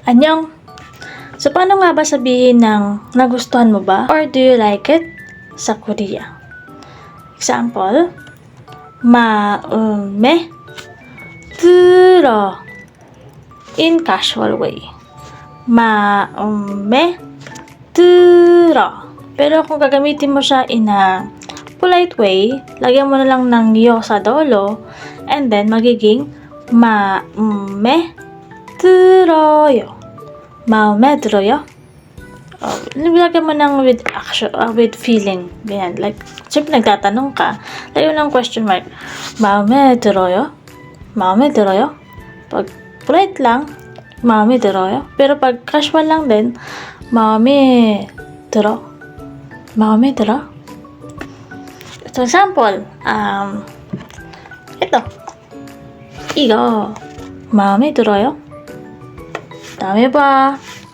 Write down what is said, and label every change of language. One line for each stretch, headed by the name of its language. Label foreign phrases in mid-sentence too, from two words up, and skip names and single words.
Filipino: Annyeong! So, paano nga ba sabihin ng nagustuhan mo ba?
English: Or do you like it?
Filipino: Sa Korea.
English: Example,
Korean: 마음에 들어.
English: In casual way.
Korean: 마음에 들어.
Filipino: Pero kung gagamitin mo siya
English: in a polite way,
Filipino: lagyan mo na lang ng yo sa dolo,
English: and then
Filipino: magiging
Korean: 마음에 들어요. 마음에 들어요.
Filipino: Nilagyan mo ng
English: with action, with feeling.
Filipino: Yan, like, siyempre nagtatanong ka, lagyan mo ng
English: question mark.
Korean: 마음에 들어요? 마음에 들어요?
Filipino: Pag polite lang,
Korean: 마음에 들어요?
Filipino: Pero pag casual lang din,
Korean: 마음에 들어? 마음에 들어?
English: So, example, ito.
Korean: 이거 마음에 들어요? 다음에 봐.